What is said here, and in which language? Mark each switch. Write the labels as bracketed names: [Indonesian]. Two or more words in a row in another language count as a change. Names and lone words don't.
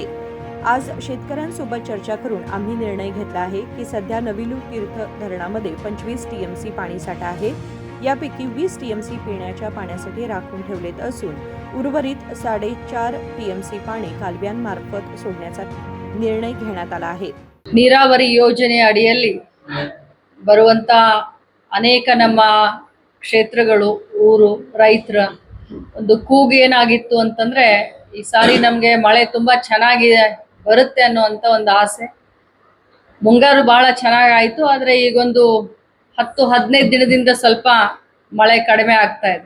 [Marathi] आज शेतकऱ्यांसोबत चर्चा करून आम्ही निर्णय घेतला आहे की सध्या नविलुतीर्थ धरणामध्ये 25 टीएमसी पाणीसाठा आहे। यापैकी 20 टीएमसी पिण्याच्या पाण्यासाठी राखून ठेवलेत असून उर्वरित 4.5 टीएमसी पाणी कालव्यांमार्फत सोडण्याचा निर्णय घेण्यात आला आहे। [Kannada] ನೀರಾವರಿ ಯೋಜನೆ ಅಡಿಯಲ್ಲಿ ಬರುವಂತ ಅನೇಕ ನಮ್ಮ ಕ್ಷೇತ್ರಗಳು, ಊರು, ರೈತರ ಒಂದು ಕೂಗು ಏನಾಗಿತ್ತು ಅಂತಂದ್ರೆ ಈ ಸಾರಿ ನಮಗೆ ಮಳೆ ತುಂಬಾ ಚೆನ್ನಾಗಿ ಬರುತ್ತೆ ಅನ್ನುವಂತ ಒಂದು ಆಸೆ। ಮುಂಗಾರು ಬಹಳ ಚೆನ್ನಾಗಿ ಆಯಿತು, ಆದರೆ ಈಗೊಂದು 10-15 ದಿನದಿಂದ ಸ್ವಲ್ಪ ಮಳೆ ಕಡಿಮೆ ಆಗ್ತಾ ಇದೆ।